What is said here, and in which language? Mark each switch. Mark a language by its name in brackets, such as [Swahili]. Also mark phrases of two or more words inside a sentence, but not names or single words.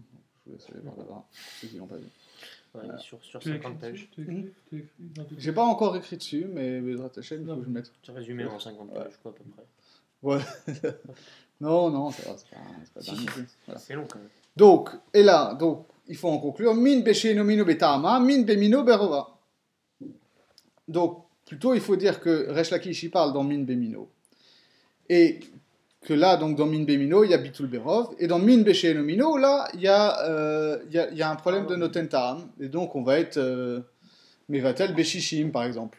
[French] Je vous laisse aller voir là-bas, ceux qui l'ont pas vu. Ouais, sur 50 pages. J'ai pas encore écrit dessus, mais [Hebrew] בעזרת השם, [French] il faut que je mette. Tu résumé en 50 pages, quoi, à peu près. Ouais. non, ça va, c'est pas dingue. Voilà. C'est long quand même. Donc, et là, il faut en conclure. [Hebrew] מין בשאינו מינו בטעמא, מין במינו ברובא. [French] Donc, plutôt, il faut dire que Resh Lakish y parle dans [Hebrew] מין במינו. [French] Et que là, donc dans [Hebrew] מין במינו, [French] il y a [Hebrew] ביטול ברוב. [French] Et dans [Hebrew] מין בשאינו מינו, [French] là, il y a un problème de [Hebrew] נותן טעם. [French] Et donc, on va être [Hebrew] מבטל בשישים, [French] par exemple.